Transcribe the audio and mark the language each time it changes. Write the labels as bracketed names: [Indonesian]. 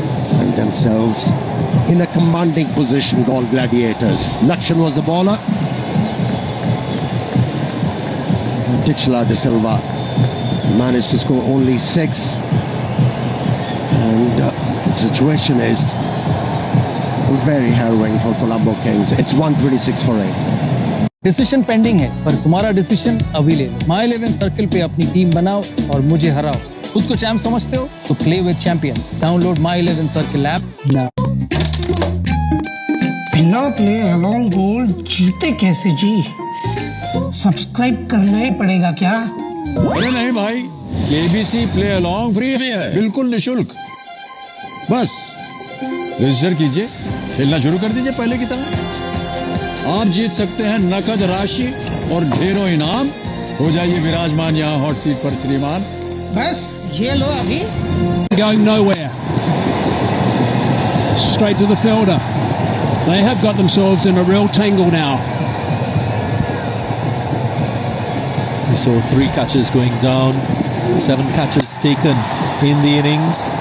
[English] Find themselves in a commanding position, Galle Gladiators. Lakshan was the bowler. Tixula De Silva managed to score only 6, and the situation is very harrowing for Colombo Kings. It's 126 for 8. [Hindi] Decision pending है, पर तुम्हारा decision अभी ले लो। माई 11 circle पे अपनी team बनाओ और मुझे हराओ। खुद को चैंप समझते हो तो [English] Play with champions. Download my 11 circle app now. [Hindi] बिना प्ले अलोंग गोल्ड जीते कैसे जी? सब्सक्राइब करना ही पड़ेगा क्या? अरे नहीं भाई, केबीसी प्ले अलोंग फ्री है, बिल्कुल निशुल्क। बस रजिस्टर कीजिए, खेलना शुरू कर दीजिए पहले की तरह। आप जीत सकते हैं नकद राशि और ढेरों इनाम। हो जाइए विराजमान यहाँ हॉट सीट पर श्रीमान। बस ये लो अभी। [English] Going nowhere. Straight to the fielder. They have got themselves in a real tangle now. We saw 3 catches going down, 7 catches taken in the innings.